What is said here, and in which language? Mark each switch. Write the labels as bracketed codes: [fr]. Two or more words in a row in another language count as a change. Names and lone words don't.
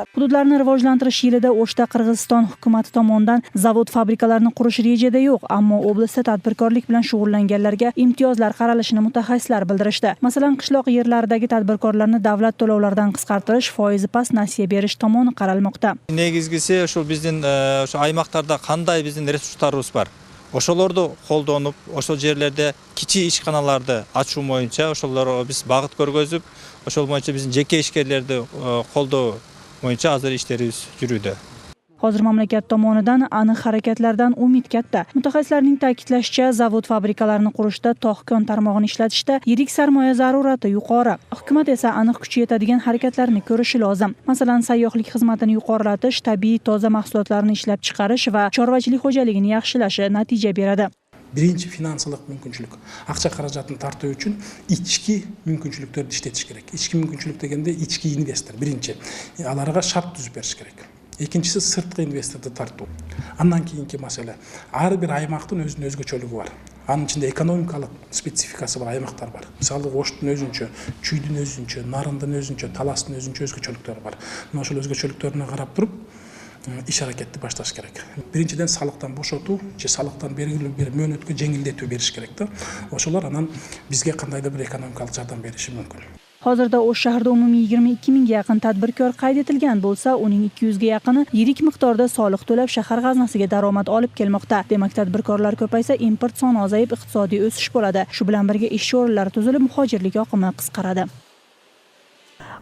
[uz] Hududlarni rivojlantirish yilida O'shda Qirg'iziston hukumati tomonidan zavod fabrikalarni qurish rejada yo'q, ammo oblastda tadbirkorlik bilan shug'ullanganlarga imtiyozlar qaralishini mutaxassislar bildirishdi. Masalan, qishloq yerlaridagi tadbirkorlarni davlat to'lovlaridan qisqartirish, foizi past nasiya berish tomoni qaralmoqda. [ky] Негизгиси ошол биздин ошо аймактарда кандай биздин ресурстарыбыз бар. Ошолорду колдонуп, ошол жерлерде кичи ишканаларды ачуу боюнча ошолорго биз багыт көргөзүп, ошол боюнча биздин жеке ишкерлерди колдоо боюнча азыр иштерибиз жүрүүдө. [uz] Hozir mamlakat tomonidan aniq harakatlardan umid katta. Mutaxassislarning ta'kidlashicha, zavod fabrikalarni qurishda, tog'-kon tarmog'ini ishlatishda yirik sarmoya zarurati yuqori. Hukumat esa aniq kuchi yetadigan harakatlarni ko'rishi lozim. Masalan, sayyohlik xizmatini yuqorilatish, tabiiy toza mahsulotlarni ishlab chiqarish va chorvachilik xo'jaligini yaxshilashi natija beradi. [ky] Birinchi finansiялык мүмкүнчүлүк. Акча каражатын тартуу үчүн ички мүмкүнчүлүктөрдү иштетиш керек. Ички мүмкүнчүлүк дегенде ички инвестор биринчи. Аларга шарт түзүп бериш керек. Экинчиси сырткы инвесторду тартуу. Андан кийинки маселе. Ар бир аймактын өзүнүн өзгөчөлүгү бар. Анын ичинде экономикалык спецификасы бар аймактар бар. Мисалы Оштун өзүнчө, Чүйдүн өзүнчө, Нарындын өзүнчө, Таластын өзүнчө өзгөчөлүктөрү бар. Мына ошол өзгөчөлүктөрүнө карап туруп иш аракетти башташ керек. Биринчиден салыктан бошотуу же салыктан белгилүү бир мөөнөткө жеңилдетүү бериш керек да. Ошолор анан бизге кандайдыр бир экономикалык жардам бериши мүмкүн. Hozirda O'sh shahrida umumiy 22 mingga yaqin tadbirkor qayd etilgan bo'lsa, uning 200 ga yaqini yirik miqdorda soliq to'lab shahar g'aznasiga daromad olib kelmoqda. Demak, tadbirkorlar ko'paysa, import soni ozayib, iqtisodiy o'sish bo'ladi. Shu bilan birga ish o'rinlari tuzilib, muhojirlik oqimi qisqaradi.